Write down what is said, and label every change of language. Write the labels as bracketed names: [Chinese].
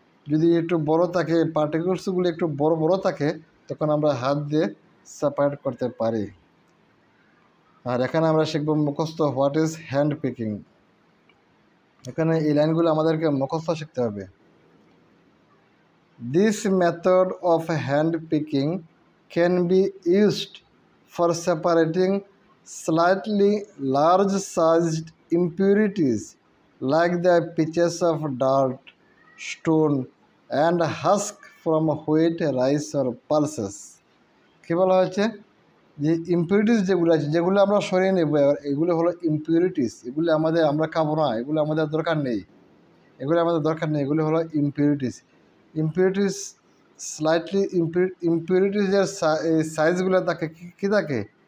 [Bangla] যদি একটু বড় থাকে, পার্টিকেলসগুলি একটু বড় বড় থাকে, তখন আমরা হাত দিয়ে সেপারেট করতে পারি। আর এখানে আমরা শিখব মুখস্থ [English] What is hand picking. [Bangla] এখানে এই লাইনগুলো আমাদেরকে মুখস্থ শিখতে হবে। [English] This method of hand picking can be used for separating slightly large sized impurities like the pitches of dirt, stone and husk from wheat, rice or pulses। [Bangla] কী বলা হয়েছে? যে ইম্পিউরিটিস যেগুলো আছে, যেগুলো আমরা সরিয়ে নেব, এগুলো হলো ইম্পিউরিটিস। এগুলো আমরা খাবো না, এগুলো আমাদের দরকার নেই, এগুলো হলো ইম্পিউরিটিস। স্লাইটলি ইম্পিউরিটিসের সাইজগুলো থাকে কী থাকে?